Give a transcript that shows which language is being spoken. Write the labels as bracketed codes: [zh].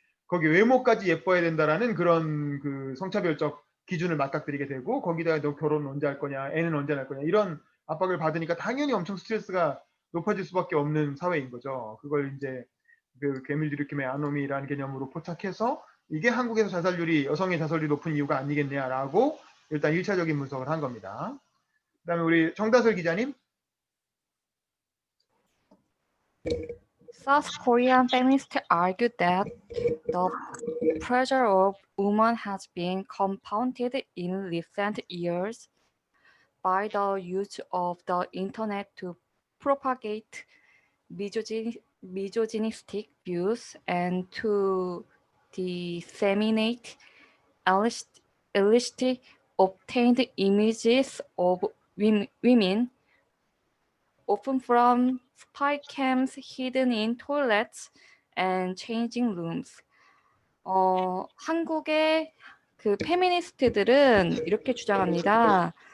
[ko] 거기 외모까지 예뻐야 된다라는 그런 그 성차별적 기준을 맞닥뜨리게 되고 거기다가 너 결혼 언제 할 거냐, 애는 언제 할 거냐 이런 압박을 받으니까 당연히 엄청 스트레스가 높아질 수밖에 없는 사회인 거죠. 그걸 이제 그 괴물 들이킴의 아노미라는 개념으로 포착해서 이게 한국에서 자살률이 여성의 자살률이 높은 이유가 아니겠냐라고 일단 1차적인 분석을 한 겁니다. 그다음에 우리 정다솔 기자님. [en] South Korean feminists argue that the pressure of women has been compounded in recent years by the use of the internet to propagate misogynistic views and to disseminate illicit obtained images of women, often from spy cams hidden in toilets and changing rooms. [ko] 한국의 그 페미니스트들은 이렇게 주장합니다.